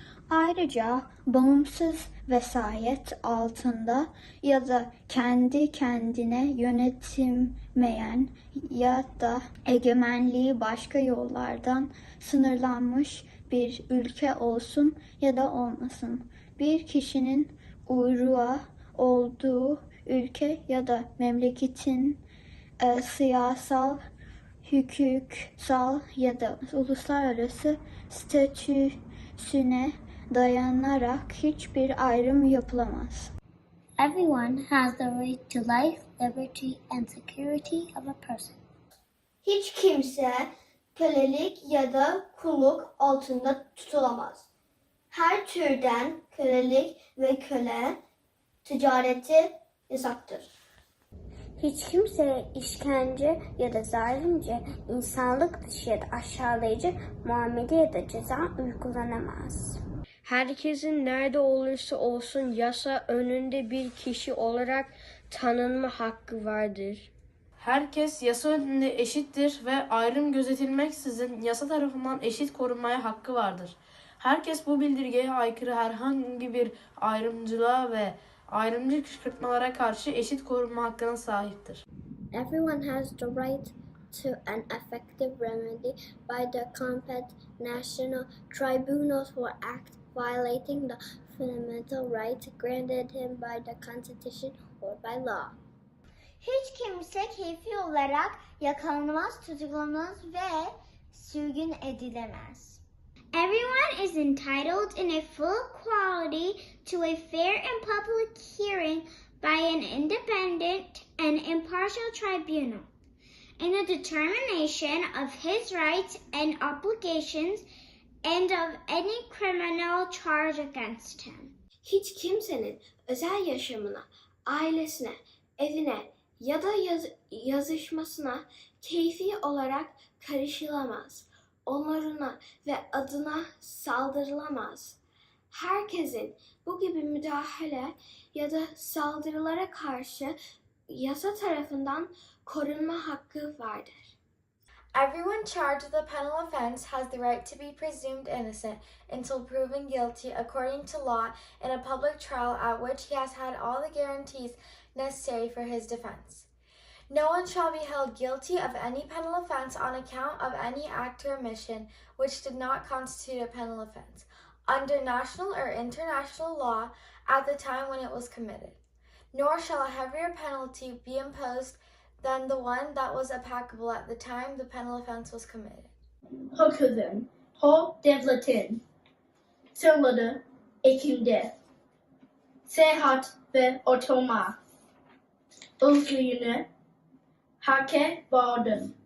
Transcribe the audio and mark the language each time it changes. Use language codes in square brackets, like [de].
[tr] Ayrıca bağımsız vesayet altında ya da kendi kendine yönetilmeyen ya da egemenliği başka yollardan sınırlanmış bir ülke olsun ya da olmasın, bir kişinin uyruğa olduğu ülke ya da memleketin siyasal, hukuksal ya da uluslararası statüsüne dayanarak hiçbir ayrım yapılamaz. [en] Everyone has the right to life, liberty and security of a person. [tr] Hiç kimse kölelik ya da kulluk altında tutulamaz. Her türden kölelik ve köle ticareti yasaktır. Hiç kimseye işkence ya da zalimce, insanlık dışı ya da aşağılayıcı muamele ya da ceza uygulanamaz. Herkesin nerede olursa olsun yasa önünde bir kişi olarak tanınma hakkı vardır. Herkes yasa önünde eşittir ve ayrım gözetilmeksizin yasa tarafından eşit korunmaya hakkı vardır. Herkes bu bildirgeye aykırı herhangi bir ayrımcılığa ve ayrımcı kışkırtmalara karşı eşit korunma hakkına sahiptir. [en] Everyone has the right to an effective remedy by the competent national tribunals for act violating the fundamental rights granted him by the Constitution or by law. [tr] Hiç kimse keyfi olarak yakalanamaz, tutuklanamaz ve sürgün edilemez. [en] Everyone is entitled in a full quality to a fair and public hearing by an independent and impartial tribunal, in a determination of his rights and obligations and of any criminal charge against him. [tr] Hiç kimsenin özel yaşamına, ailesine, evine ya da yazışmasına keyfi olarak karışılamaz. Onuruna ve adına saldırılamaz. Herkesin bu gibi müdahale ya da saldırılara karşı yasa tarafından korunma hakkı vardır. [en] Everyone charged with a penal offense has the right to be presumed innocent until proven guilty according to law in a public trial at which he has had all the guarantees necessary for his defense. No one shall be held guilty of any penal offense on account of any act or omission which did not constitute a penal offense, under national or international law at the time when it was committed. Nor shall a heavier penalty be imposed than the one that was applicable at the time the penal offense was committed. [tr] Hükümün, o devletin sırları içinde seyahat ve oturma özgürlüğüne hakem vardır.